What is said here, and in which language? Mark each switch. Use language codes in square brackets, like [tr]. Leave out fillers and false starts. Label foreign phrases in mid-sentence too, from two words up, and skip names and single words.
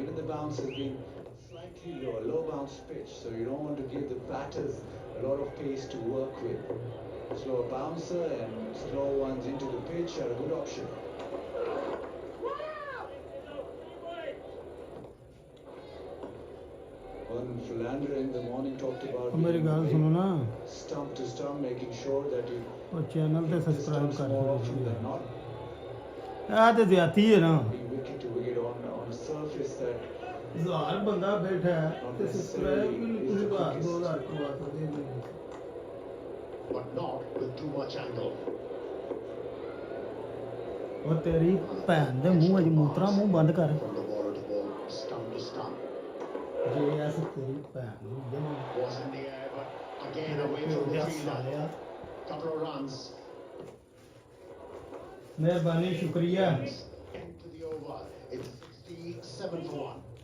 [en] Even the bounce has been slightly lower, low bounce pitch, so you don't want to give the batters a lot of pace to work with. Slower bouncer and slow ones into the pitch are a good option. One Philander in the morning talked about [pa] ਮੇਰੀ [en] being [pa] ਗੱਲ [en] very [pa] ਸੁਣੋ ਨਾ [en] stump to stump, making sure that you [pa] ਉਹ ਚੈਨਲ ਤੇ [en] hit the [pa] ਸਬਸਕ੍ਰਾਈਬ [en] stumps [pa] ਕਰ [en] more often than [pa] ਦਿਓ [en] not. [pa] ਆ ਤੇ ਜ਼ਿਆਤੀ ਹੈ ਨਾ [en] Be wicket to wicket on a surface that [pa] ਹਜ਼ਾਰ ਬੰਦਾ ਬੈਠਾ ਹੈ ਤੇ ਸਬਸਕ੍ਰਾਈਬ ਵੀ ਨਹੀਂ ਤੁਸੀਂ ਬਾਹਰ 2000 ਕਰਵਾ ਸਕਦੇ ਜੀ [en] But not with too much angle. [pa] ਉਹ ਤੇਰੀ ਭੈਣ ਦੇ ਮੂੰਹ ਅਜ ਮੂਤਰਾ ਮੂੰਹ ਬੰਦ ਕਰ [en] From the ball to ball, stump to stump. [pa] ਜੇ ਐਸ ਤੇਰੀ ਭੈਣ ਨੂੰ ਜਮਾ [en] Was in the air, but again away from the fielder. Couple of runs. [pa] ਮਿਹਰਬਾਨੀ ਸ਼ੁਕਰੀਆ [en] Into the over. It's 67 for 1.